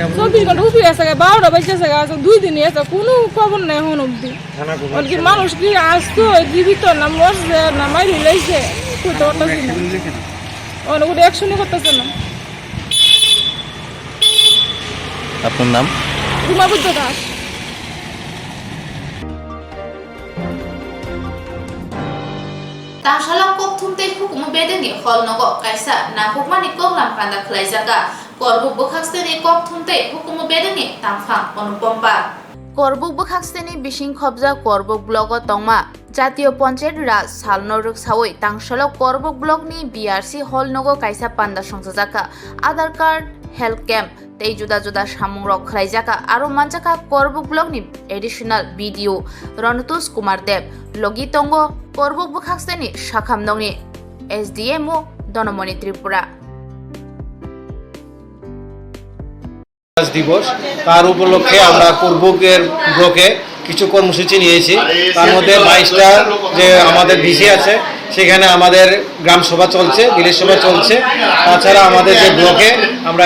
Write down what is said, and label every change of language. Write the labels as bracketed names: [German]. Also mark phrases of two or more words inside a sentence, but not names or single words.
[Bangla] 24 ঘন্টা উপরে আছে 12টা বাজে আছে 2 দিনই আছে কোনো খবর নাই এখন অবধি বলকি মানুষ কি আসতো জীবিত না মরছে না মারি লাইছে কইতে পারতাছি না অনেক অ্যাকশনই করতেছে না আপনার নাম রুমা বুদ্ধ দাস [Kok Borok] Tangsalak kok thumtei hukum bedengi hol nogo kaisa na hukmani koklam panda khlai jaga korbuk bokhakseni kok thumtei hukum bedengi tamphang অনুপম্পা korbuk bokhakseni bising khobja korbuk blogo tongma [Bangla] জাতীয় পঞ্চায়েত রাজ [Kok Borok] সালনরক সাওই তাংশালক korbuk blog ni BRC hol nogo kaisa panda songsajakha [English] Aadhaar card health camp [Kok Borok] tei juda juda samung rok khlaijaka aro manjaka korbuk blog ni additional video Ronutus Kumar Dev logi tongo korbuk bokhakseni shakham dongni SDMO Donamoni Tripura [Bangla] দিবস তার উপলক্ষে আমরা কোরবুকের ব্লকে কিছু কর্মসূচি নিয়েছি তার মধ্যে 22টা যে আমাদের ভিসি আছে সেখানে আমাদের গ্রাম সভা চলছে ভিলেজ সভা চলছে তাছাড়া আমাদের যে ব্লকে আমরা